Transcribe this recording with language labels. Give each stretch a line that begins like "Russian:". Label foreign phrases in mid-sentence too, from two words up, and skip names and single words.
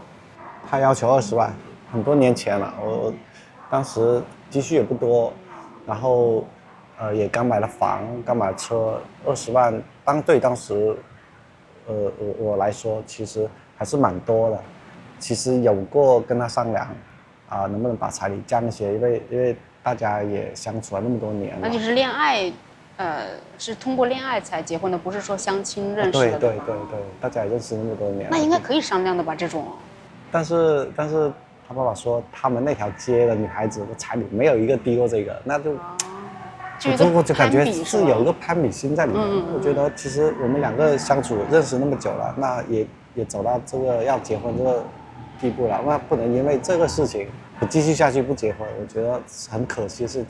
Chinese: 他要求20萬，很多年前了。我當時積蓄也不多，然後也剛買了房，剛買了車，20萬當時我來說其實還是蠻多的。其實有過跟他商量能不能把彩禮降一些，因為大家也相處了那麼多年了。那就是戀愛，是通過戀愛才結婚的，不是说相親認識的。對，大家也認識那麼多年了。那應該可以商量的吧？這種。但是他爸爸說，他們那條街的女孩子的彩禮沒有一個低過這個，那就，我就感覺是有一個攀比心在裡面。我覺得其實我們兩個相處認識那麼久了，那也走到這個要結婚這個地步了，那不能因為這個事情不繼續下去不結婚，我覺得很可惜的事。